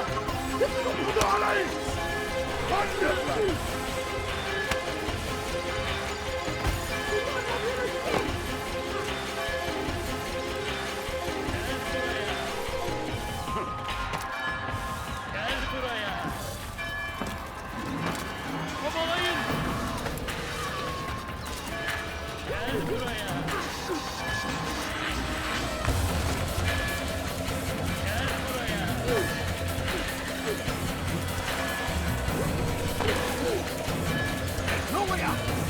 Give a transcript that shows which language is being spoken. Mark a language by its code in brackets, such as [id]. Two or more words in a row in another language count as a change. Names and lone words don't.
[ar] اقبضوا عليه. من يفعل؟ [tr] Gel buraya. Kovalayın. Gel buraya. Gel buraya. [en] No way out.